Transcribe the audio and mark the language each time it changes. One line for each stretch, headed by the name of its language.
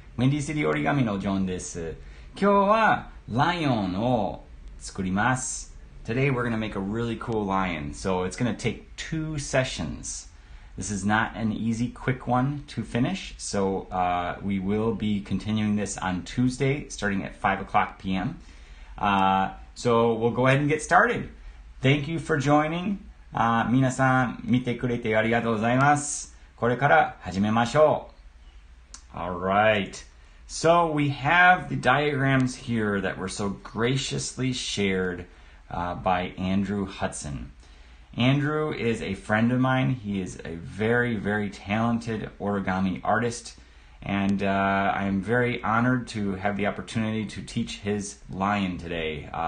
Japanese: Windy City Origami のジョンです。今日はライオンを作ります。
English: Today we're going to make a really cool lion. So it's going to take 2 sessions. This is not an easy, quick one to finish. So we will be continuing this on Tuesday starting at 5 o'clock p.m. So we'll go ahead and get started.Thank you for joining.
Japanese: 皆さん見てくれてありがとうございます。これから始めましょう。
English: Alright. So we have the diagrams here that were so graciously shared by Andrew Hudson. Andrew is a friend of mine. He is a very, very talented origami artist.And I am very honored to have the opportunity to teach his lion today.